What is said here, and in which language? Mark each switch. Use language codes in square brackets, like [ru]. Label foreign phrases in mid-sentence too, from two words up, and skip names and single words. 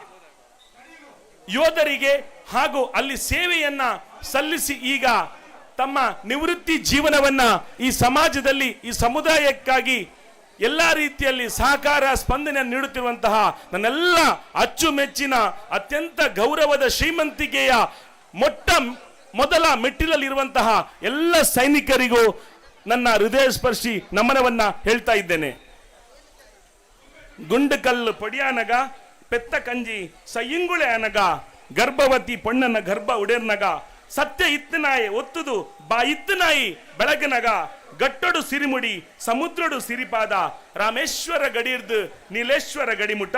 [kn] ಯೋಧರಿಗೆ ಹಾಗೂ ಅಲ್ಲಿ ಸೇವೆಯನ್ನ ಸಲ್ಲಿಸಿ ಈಗ ತಮ್ಮ ನಿವೃತ್ತಿ ಜೀವನವನ್ನ ಈ ಸಮಾಜದಲ್ಲಿ ಈ ಸಮುದಾಯಕ್ಕಾಗಿ ಎಲ್ಲಾ ರೀತಿಯಲ್ಲಿ ಸಹಕಾರ ಸ್ಪಂದನೆ ನೀಡುತ್ತಿರುವಂತಹ ನನ್ನೆಲ್ಲ ಅಚ್ಚುಮೆಚ್ಚಿನ ಅತ್ಯಂತ ಗೌರವದ ಶ್ರೀಮಂತಿಕೆಯ ಮೊದಲ ಮೆಟ್ಟಿಲಲ್ಲಿರುವಂತಹ ಎಲ್ಲ ಸೈನಿಕರಿಗೂ ನನ್ನ ಹೃದಯ ಸ್ಪರ್ಶಿ ನಮನವನ್ನ ಹೇಳ್ತಾ ಇದ್ದೇನೆ. [tcy] ಗುಂಡುಕಲ್ಲು ಪೊಡಿಯಾನಗ ಪೆತ್ತ ಕಂಜಿ ಸಯ್ಯಿಂಗುಳೆ ಅನಗ ಗರ್ಭವತಿ ಪೊಣ್ಣನ ಗರ್ಭ ಉಡೇರ್ನಗ ಸತ್ಯ ಇತ್ತನಾಯಿ ಒತ್ತುದು ಬಾ ಇತ್ತನಾಯಿ ಬೆಳಗನಗ ಗಟ್ಟೊಡು ಸಿರಿಮುಡಿ ಸಮುದ್ರಡು ಸಿರಿಪಾದ ರಾಮೇಶ್ವರ ಗಡಿರ್ದು ನೀಲೇಶ್ವರ ಗಡಿಮುಟ್ಟ